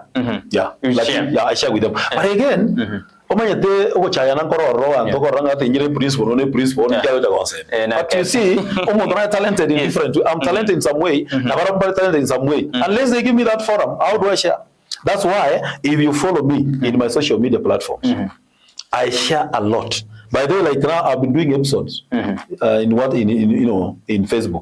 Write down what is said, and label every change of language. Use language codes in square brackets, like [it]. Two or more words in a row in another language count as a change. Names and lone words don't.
[en] I share with them. But again [guz] omanyete obochaya na kororo anto koranga tenyire principal ne principal ni kyawe ta concept. [en] But you see [guz] omuntu na [en] talented in different way. I'm talented in some way [guz] na baramba [en] talented in some way. Unless they give me that forum, how do I share? That's why if you follow me in my social media platforms, I share a lot. By the way, like now I've been doing episodes in Facebook.